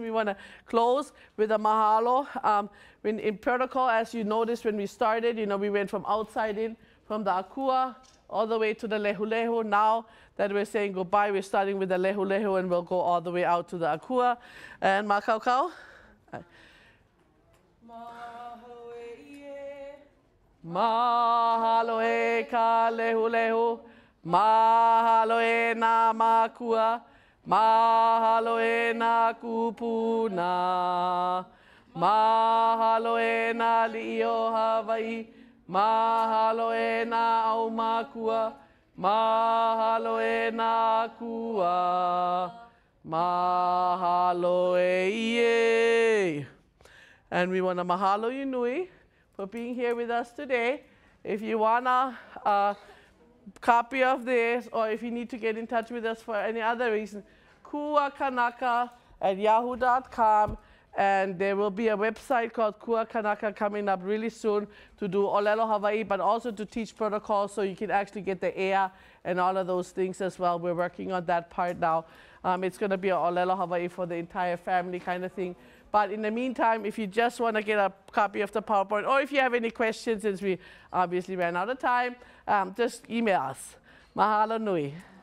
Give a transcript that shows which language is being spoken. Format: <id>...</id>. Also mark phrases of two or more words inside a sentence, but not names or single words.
<en>We want to close with a mahalo. In protocol, as you noticed when we started, we went from outside in, from the akua, all the way to the lehulehu. Now that we're saying goodbye, we're starting with the lehulehu, and we'll go all the way out to the akua. And makaukau.</en> <haw>Mahalo e ka lehulehu, mahalo e na makua, mahalo e na kupuna, mahalo e na li'io Hawaii, mahalo e na aumakua, mahalo e na kua, mahalo e ie.</haw> <en>And we want to mahalo you nui for being here with us today. If you want a copy of this, or if you need to get in touch with us for any other reason, Kū-A-Kanaka at yahoo.com. And there will be a website called Kū-A-Kanaka coming up really soon to do</en> <haw>Olelo Hawaii,</haw> <en>but also to teach protocols, so you can actually get the ea and all of those things as well. We're working on that part now. It's going to be a</en> <haw>Olelo Hawaii</haw> <en>for the entire family kind of thing. But in the meantime, if you just want to get a copy of the PowerPoint, or if you have any questions, since we obviously ran out of time, just email us.</en> <haw>Mahalo nui.</haw>